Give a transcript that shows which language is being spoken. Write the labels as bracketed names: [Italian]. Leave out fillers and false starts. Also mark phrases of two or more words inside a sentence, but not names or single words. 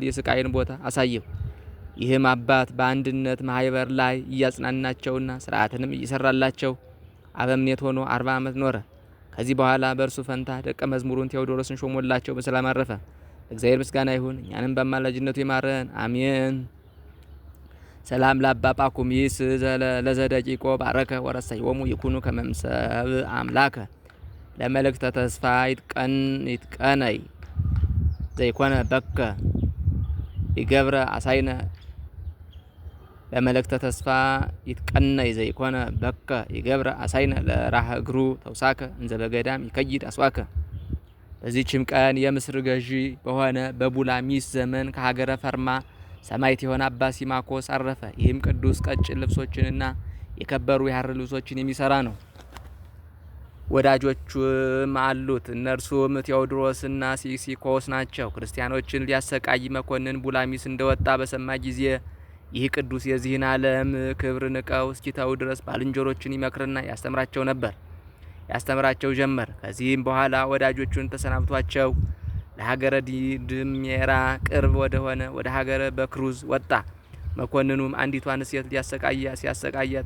[Amharic] የስቃይን ቦታ አሳየው። ይህም አባት በአንድነት ማህበር ላይ እያጽናናቸውና ስርዓትንም እየሰራላቸው አበምኔት ሆኖ 40 ዓመት ኖረ። ከዚህ በኋላ በእርሱ ፈንታ ደቀ መዝሙሩን ቴዎዶሮስን ሾሞላቸው በሰላም አረፈ። እግዚአብሔር ምስጋና ይሁን፣ እኛንም በአማላጅነቱ ይማረን አሜን። [Geez] ሰላም ለአባ ጳኩሚስ ለዘደቂቆ ባረከ ወረሰዮሙ ይኩኑ ከመምሰብ አምላከ ለመልእክተ ተስፋ ይትቀነይ ዘይኮነ በከ ይገብረ አሳይነ ለመልእክተ ተስፋ ይትቀነይ ዘይኮነ በከ ይገብረ አሳይነ ለራህ እግሩ ተውሳከ እንዘ በገዳም ይከይድ አስዋከ። [Amharic] በዚህችም ቀን የምስር ገዢ በሆነ በቡላሚስ ዘመን ከሀገረ ፈርማ ሰማዕት የሆነ አባ ሲማኮስ አረፈ። ይህም ቅዱስ ቀጭን ልብሶችንና የከበሩ የሐር ልብሶችን የሚሰራ ነው። ወዳጆቹም አሉት። እነርሱም ቴዎድሮስና ሲሲኮስ ናቸው። ክርስቲያኖችን ሊያሰቃይ መኮንን ቡላሚስ እንደወጣ በሰማ ጊዜ ይህ ቅዱስ የዚህን ዓለም ክብር ንቀው እስኪተው ድረስ ባልንጀሮችን ይመክርና ያስተምራቸው ጀመር። ከዚህም በኋላ ወዳጆቹን ተሰናብቷቸው ለሀገረ ድሜራ ቅርብ ወደሆነ ወደ ሀገረ በክሩዝ ወጣ። መኮንኑም አንዲቷን ሴት ሲያሰቃያት